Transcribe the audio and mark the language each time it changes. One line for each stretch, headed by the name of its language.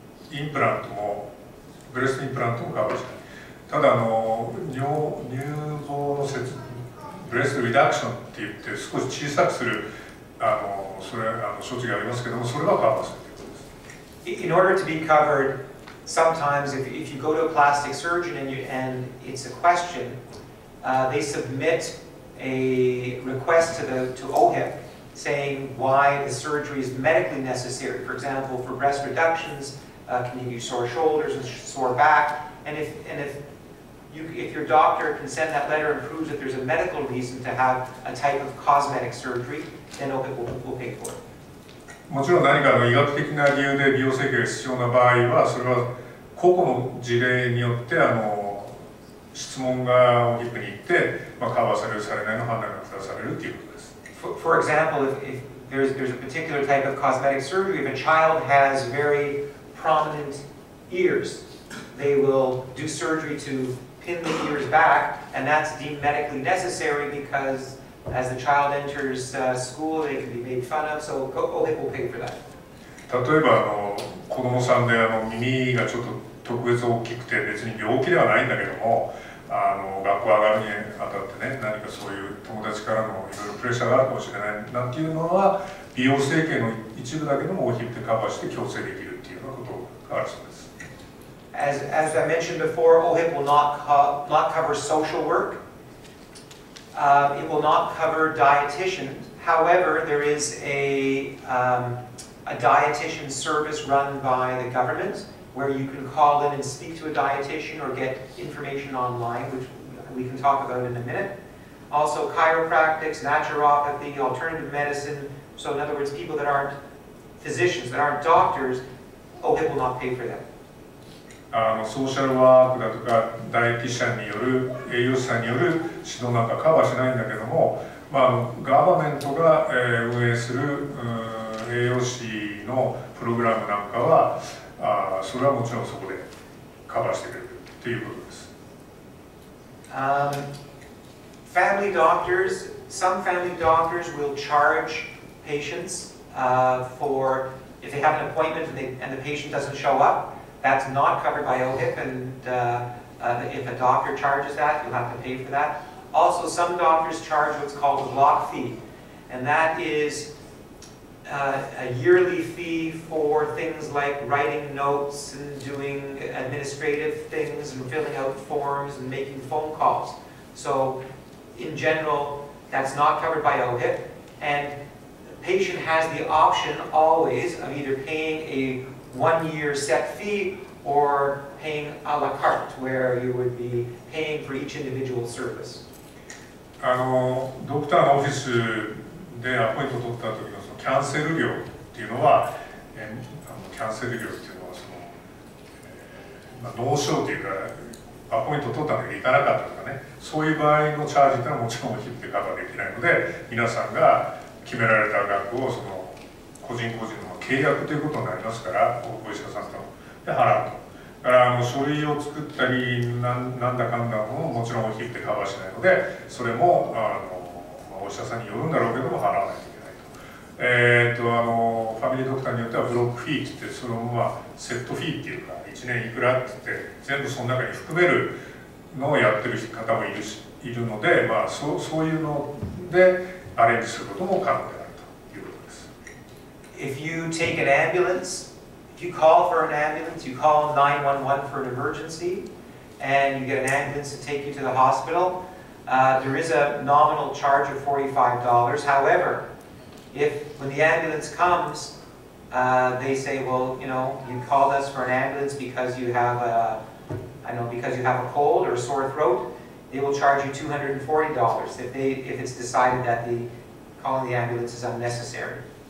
Japanese: インプラントも、ブレストインプラントもカバーしない。ただ乳房のブレストリダクションって言って少し小さくする処置がありますけども、それはカバーするということです。
English: In order to be covered, sometimes if you go to a plastic surgeon and it's a question, they submit a request to OHIP saying why the surgery is medically necessary. For example, for breast reductions, can you do sore shoulders and sore back? And if your doctor can send that letter and proves that there's a medical reason to have a type of cosmetic surgery, then OHIP will pay for it.
Japanese: もちろん何かの医学的な理由で美容整形が必要な場合は、それは個々の事例によって質問がOHIPに行って、カバーされるされないの判断が下されるということです。
English: For example, if there's a particular type of cosmetic surgery, if a child has very prominent ears, they will do surgery to pin the ears back, and that's deemed medically necessary because as the child enters school, they can be made fun of, so OHIP will pay for that.
Japanese: 例えば子供さんで耳がちょっと特別大きくて別に病気ではないんだけども、学校上がるにあたってね、何かそういう友達からのいろいろプレッシャーがあるかもしれないなんていうのは、美容整形の一部だけでもOHIPでカバーして矯正できるっていうようなことがあるそうです。
English: As I mentioned before, OHIP will not cover social work. It will not cover dietitians. However, there is a dietitian service run by the government where you can call in and speak to a dietitian or get information online, which we can talk about in a minute. Also, chiropractics, naturopathy, alternative medicine. So in other words, people that aren't physicians, that aren't doctors, OHIP will not pay for them.
Japanese: ソーシャルワークだとかダイエティシャンによる栄養士さんによる指導なんかカバーしないんだけども、ガバメントが運営する栄養士のプログラムなんかはそれはもちろんそこでカバーしてくれるということです。
English: Family doctors, some family doctors will charge patients for if they have an appointment and the patient doesn't show up. That's not covered by OHIP, and if a doctor charges that, you'll have to pay for that. Also, some doctors charge what's called a block fee, and that is a yearly fee for things like writing notes and doing administrative things and filling out forms and making phone calls. So, in general, that's not covered by OHIP, and the patient has the option always of either paying a one-year set fee or paying a la carte, where you would be paying for each individual service.
Japanese: ドクターのオフィスでアポイントを取った時のそのキャンセル料っていうのは、キャンセル料っていうのはノーショーというかアポイントを取ったんだけど行かなかったとかね、そういう場合のチャージっていうのはもちろんOHIPでカバーできないので、皆さんが決められた額をその個人個人の契約ということになりますから、お医者さんとで払うと。だから書類を作ったりなんだかんだももちろんOHIPでカバーしないので、それもお医者さんによるんだろうけども払わないといけないと。ファミリードクターによってはブロックフィーって言って、そのセットフィーっていうか1年いくらって言って全部その中に含めるのをやってる方もいるので、そういうのでアレンジすることも可能であるということです。
English: If you take an ambulance, if you call for an ambulance, you call 911 for an emergency, and you get an ambulance to take you to the hospital, there is a nominal charge of $45. However, if when the ambulance comes, they say, well, you know, you called us for an ambulance because you have a, because you have a cold or a sore throat, they will charge you $240 if it's decided that calling the ambulance is unnecessary.